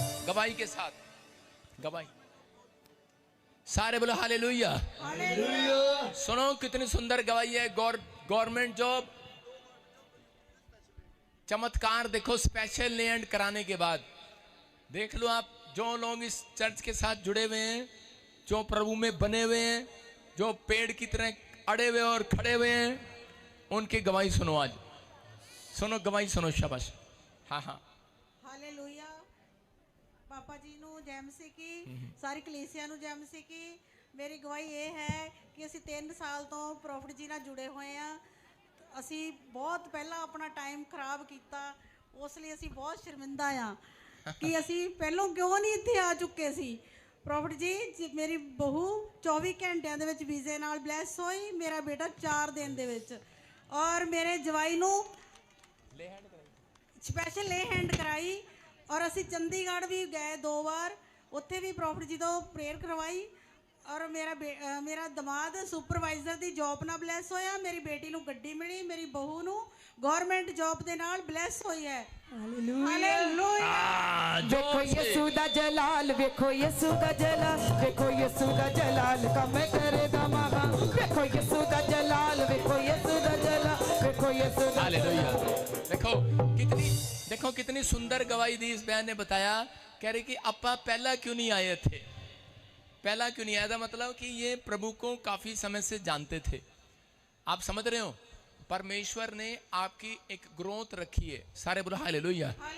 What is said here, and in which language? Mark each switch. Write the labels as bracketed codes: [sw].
[hi] गवाही के साथ गवाही सारे बोलो हालेलुया सुनो कितनी सुंदर गवाही है गवर्नमेंट जॉब चमत्कार देखो स्पेशल लैंड कराने के बाद देख लो आप जो लोग इस चर्च के साथ जुड़े हुए हैं जो प्रभु में बने हुए हैं जो पेड़ की तरह अड़े हुए और खड़े हुए हैं उनकी गवाही सुनो आज सुनो गवाही सुनो शाबाश हाँ हाँ [pa] ਹਾਲੇਲੂਇਆ ਪਾਪਾ ਜੀ ਨੂੰ ਜੈ ਮਸੀਹ ਕੀ ਸਾਰੀ ਕਲੀਸਿਆ ਨੂੰ ਜੈ ਮਸੀਹ ਕੀ ਮੇਰੀ ਗਵਾਹੀ ਇਹ ਹੈ ਕਿ ਅਸੀਂ 3 ਸਾਲ ਤੋਂ ਪ੍ਰੋਫਿਟ ਜੀ ਨਾਲ ਜੁੜੇ ਹੋਏ ਆ ਅਸੀਂ ਬਹੁਤ ਪਹਿਲਾਂ ਆਪਣਾ ਟਾਈਮ ਖਰਾਬ ਕੀਤਾ ਉਸ ਲਈ ਅਸੀਂ ਬਹੁਤ ਸ਼ਰਮਿੰਦਾ ਆ ਕਿ ਅਸੀਂ ਪਹਿਲਾਂ ਕਿਉਂ ਨਹੀਂ ਇੱਥੇ ਆ ਚੁੱਕੇ ਸੀ। ਪ੍ਰੋਫਟ ਜੀ ਮੇਰੀ ਬਹੂ 24 ਘੰਟਿਆਂ ਦੇ ਵਿੱਚ ਵੀਜ਼ੇ ਨਾਲ ਬਲੈਸ ਹੋਈ, ਮੇਰਾ ਬੇਟਾ 4 ਦਿਨ ਦੇ ਵਿੱਚ, ਔਰ ਮੇਰੇ ਜਵਾਈ ਨੂੰ ਸਪੈਸ਼ਲ ਲੇ ਹੈਂਡ ਕਰਾਈ, ਔਰ ਅਸੀਂ ਚੰਡੀਗੜ੍ਹ ਵੀ ਗਏ 2 ਵਾਰ, ਉੱਥੇ ਵੀ ਪ੍ਰੋਫਟ ਜੀ ਤੋਂ ਪ੍ਰੇਅਰ ਕਰਵਾਈ, ਔਰ ਮੇਰਾ ਦਮਾਦ ਸੁਪਰਵਾਈਜ਼ਰ ਦੀ ਜੌਬ ਨਾਲ ਬਲੈਸ ਹੋਇਆ, ਮੇਰੀ ਬੇਟੀ ਨੂੰ ਗੱਡੀ ਮਿਲੀ, ਮੇਰੀ ਬਹੂ ਨੂੰ ਗਵਰਨਮੈਂਟ ਜੌਬ ਦੇ ਨਾਲ ਬਲੈਸ ਹੋਈ ਹੈ। ਹਾਲੇਲੂਇਆ। ਵੇਖੋ ਯਿਸੂ ਦਾ ਜਲਾਲ, ਵੇਖੋ ਯਿਸੂ ਦਾ ਜਲਾਲ, ਵੇਖੋ ਯਿਸੂ ਦਾ ਜਲਾਲ ਕੰਮ ਕਰਦਾ ਮਹਾ, ਵੇਖੋ ਯਿਸੂ ਦਾ ਜਲਾਲ, ਵੇਖੋ ਯਿਸੂ ਦਾ ਜਲਾਲ, ਵੇਖੋ ਯਿਸੂ ਦਾ [hi] हालेलुया। देखो कितनी सुंदर गवाही दी इस बहन ने। बताया कह रही कि अपा पहला क्यों नहीं आए थे, पहला क्यों नहीं आया था, मतलब कि ये प्रभु को काफी समय से जानते थे। आप समझ रहे हो, परमेश्वर ने आपकी एक ग्रोथ रखी है। सारे बोलो हालेलुया।